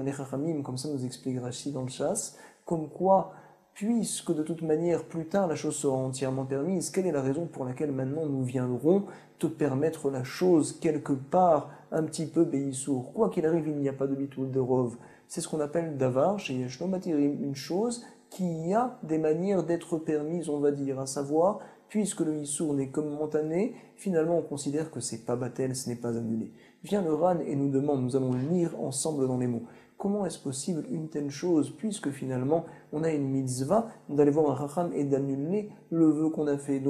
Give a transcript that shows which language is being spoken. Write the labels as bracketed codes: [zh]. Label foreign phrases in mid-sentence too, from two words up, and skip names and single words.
[fr] Les Chachamim, comme ça nous explique Rashi dans le Chasse, comme quoi, puisque de toute manière plus tard la chose sera entièrement permise, quelle est la raison pour laquelle maintenant nous viendrons te permettre la chose quelque part un petit peu béissour? Quoi qu'il arrive, il n'y a pas de bitoul de rov. C'est ce qu'on appelle davar chez [he] יש לו מתירין, [fr] une chose qui a des manières d'être permises, on va dire, à savoir, puisque le Issour n'est que momentané, finalement on considère que c'est pas batel, ce n'est pas annulé. Vient le Ran et nous demande, nous allons lire ensemble dans les mots, comment est-ce possible une telle chose, puisque finalement on a une mitzvah d'aller voir un racham et d'annuler le vœu qu'on a fait.